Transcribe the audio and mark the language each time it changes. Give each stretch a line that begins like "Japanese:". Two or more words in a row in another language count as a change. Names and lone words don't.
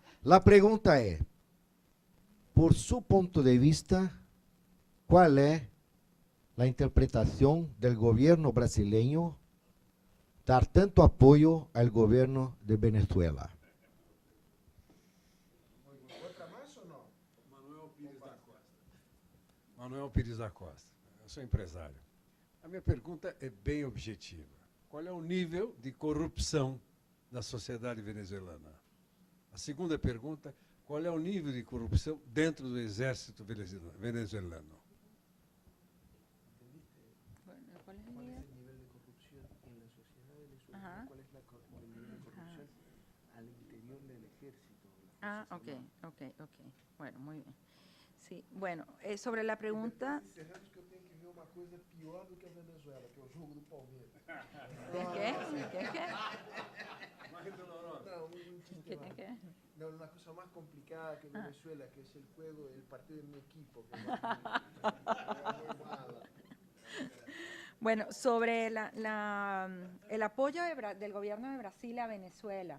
Spanish: La pregunta es, por su punto de vista, ¿cuál es la interpretación del gobierno brasileño dar tanto apoyo al gobierno de Venezuela? Manuel Pires da Costa.
Portuguese: Eu sou empresário. A minha pergunta é bem objetiva. Qual é o nível de corrupção da sociedade venezuelana? A segunda pergunta, qual é o nível de corrupção dentro do exército venezuelano? Ah, ok.
Spanish: Bueno, muy bien. Sí, bueno, sobre la pregunta...
Portuguese: Encerramos que eu tenho que ver uma coisa pior do que a Venezuela, que é o jogo do Palmeiras.
Spanish: ¿Qué? No, una cosa más complicada que Venezuela, que es el juego, el partido de mi equipo. Bueno, sobre el apoyo del gobierno de Brasil a Venezuela.